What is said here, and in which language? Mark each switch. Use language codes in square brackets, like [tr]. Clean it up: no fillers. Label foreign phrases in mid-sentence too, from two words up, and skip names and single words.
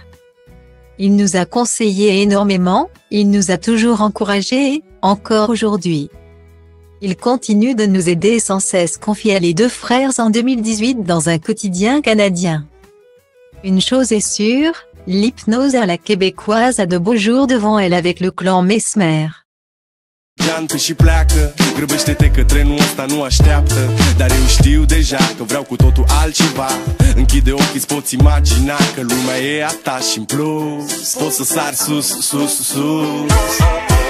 [fr] Il nous a conseillé énormément, il nous a toujours encouragés, encore aujourd'hui. Il continue de nous aider sans cesse, confiaient les 2 frères en 2018 dans un quotidien canadien. Une chose est sûre, l'hypnose à la québécoise a de beaux jours devant elle avec le clan Mesmer. [ro] Geantă și pleacă, grăbește-te că trenul ăsta nu așteaptă. Dar eu știu deja că vreau cu totul altceva. Închide ochii, îți poți imagina că lumea e a ta și în plus poți să sari sus, sus, sus.